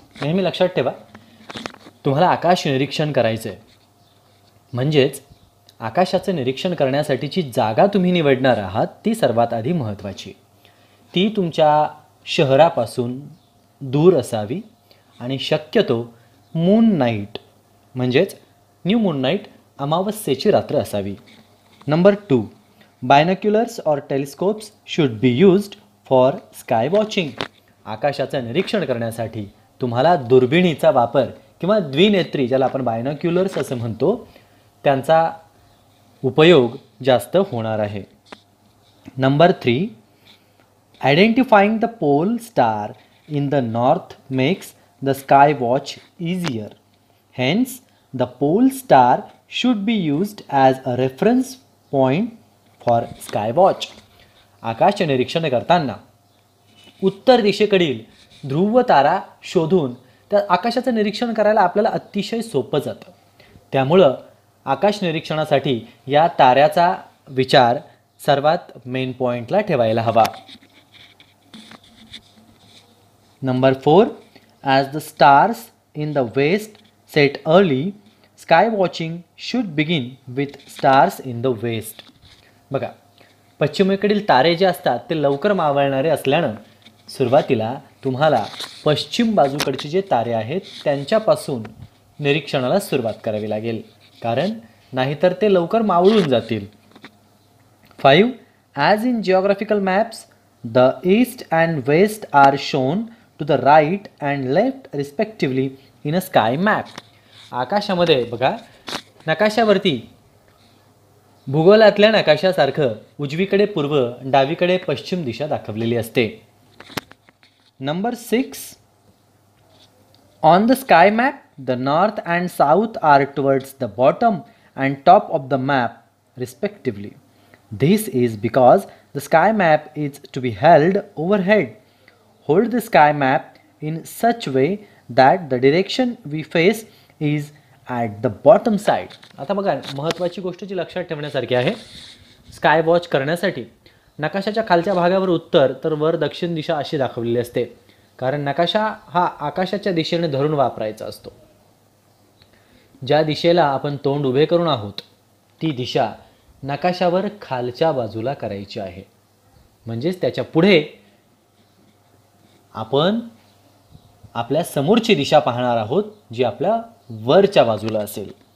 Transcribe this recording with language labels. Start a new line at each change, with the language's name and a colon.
Marathi: नेहमी लक्षात ठेवा, तुम्हाला आकाश निरीक्षण करायचं आहे, म्हणजेच आकाशाचं निरीक्षण करण्यासाठीची जागा तुम्ही निवडणार आहात ती सर्वात आधी महत्त्वाची. ती तुमच्या शहरापासून दूर असावी आणि शक्यतो मून नाईट म्हणजेच न्यू मून नाईट अमावस्येची रात्र असावी.
English: Number 2, binoculars or telescopes should be used for sky watching.
Marathi: आकाशाचं निरीक्षण करण्यासाठी तुम्हाला दुर्बिणीचा वापर किंवा द्विनेत्री, ज्याला आपण बायनोक्युलर्स असं म्हणतो, त्यांचा उपयोग जास्त होणार आहे.
English: Number 3, identifying the pole star in the north makes the sky watch easier. Hence the pole star should be used as a reference point for sky watch.
Marathi: आकाश निरीक्षण करताना उत्तर दिशेकडील ध्रुव तारा शोधून त्या आकाशाचं निरीक्षण करायला आपल्याला अतिशय सोपं जातं. त्यामुळं आकाश निरीक्षणासाठी या ताऱ्याचा विचार सर्वात मेन पॉईंटला ठेवायला हवा.
English: Number 4, as the stars in the west set early, sky watching should begin with stars in the west.
Marathi: बघा, पश्चिमेकडील तारे जे असतात ते लवकर मावळणारे असल्यानं सुरुवातीला तुम्हाला पश्चिम बाजूकडचे जे तारे आहेत त्यांच्यापासून निरीक्षणाला सुरुवात करावी लागेल, कारण नाहीतर ते लवकर मावळून जातील.
English: 5, as in geographical maps the east and west are shown to the right and left respectively in a sky map.
Marathi: आकाशामध्ये बघा, नकाशावरती भूगोलातल्या नकाशासारखं उजवीकडे पूर्व, डावीकडे पश्चिम दिशा दाखवलेली असते.
English: Number 6, on the sky map, the north and south are towards the bottom and top of the map, respectively. This is because the sky map is to be held overhead. Hold the sky map in such way that the direction we face is at the bottom side.
Marathi: आता बघा, महत्त्वाची गोष्ट जी लक्षात ठेवण्यासारखी आहे, sky watch करण्यासाठी नकाशाच्या खालच्या भागावर उत्तर तर वर दक्षिण दिशा अशी दाखवलेली असते, कारण नकाशा हा आकाशाच्या दिशेने धरून वापरायचा असतो. ज्या दिशेला आपण तोंड उभे करून आहोत ती दिशा नकाशावर खालच्या बाजूला करायची आहे, म्हणजेच त्याच्या पुढे आपण आपल्या समोरची दिशा पाहणार आहोत जी आपल्या वरच्या बाजूला असेल.